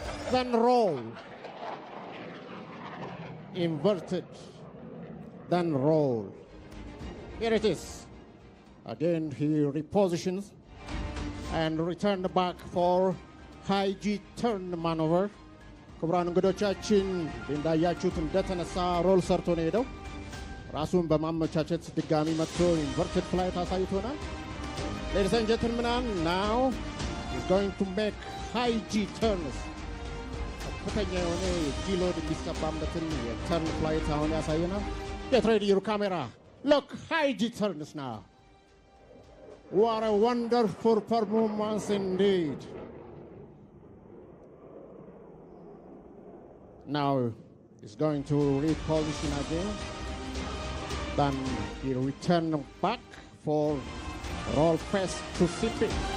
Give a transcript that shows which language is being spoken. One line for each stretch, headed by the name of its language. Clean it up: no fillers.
English: Then roll. Inverted, then roll. Here it is. Again, he repositions and returned back for high G turn maneuver.
Amharic: ክቡራን እንግዶቻችን እንዳያችሁት እንደተነሳ ሮል ሰርቶ ነው ሄደው ራሱን በማመቻቸት ድጋሚ መጥቶ ኢንቨርትድ ፍላይት አሳይቶናል።
English: Ladies and gentlemen, now he's going to make high G turns.
Amharic: ከፍተኛ የሆነ ጂ ሎድ የሚሰባበትን የተርን ፍላይት አሁን ያሳየናል።
English: Get ready your camera. Look, high G turns now. What a wonderful performance indeed. Now he's going to reposition again. Then he return back for roll face to CP.